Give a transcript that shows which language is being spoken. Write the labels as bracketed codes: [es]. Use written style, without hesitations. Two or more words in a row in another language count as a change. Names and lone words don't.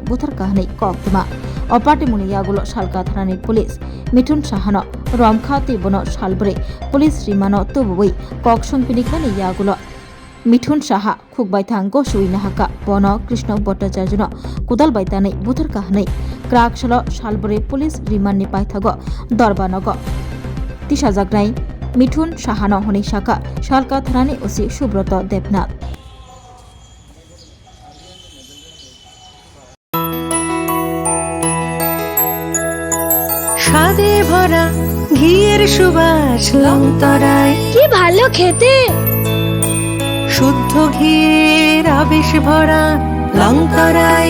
[trp] बुथार काहानि कक्तमा अपाटिमुनि यागुल शालका थानानि पुलिस मिठुन साहानो रमखा तिबनो सालब्रै पुलिस रिमानो तुबुबै ककसंपिनिखानि यागुल मिठुन साहा खुकबायथां गसुइनो हाका बन कृष्ण भट्टाचार्य कुदाल बायतानै बुथार काहानै क्राकशल सालब्रै [en] police remand [trp] पायथागो दरबानग तिसाजागनाय मिठुन साहानो हनै शाखा शालका थानानि ओसि सुब्रत देबनाथ [bn] স্বাদে ভরা ঘিয়ের সুবাস লংতরায় কি ভালো খেতে শুদ্ধ ঘিয়ের আবেশ ভরা লংতরায়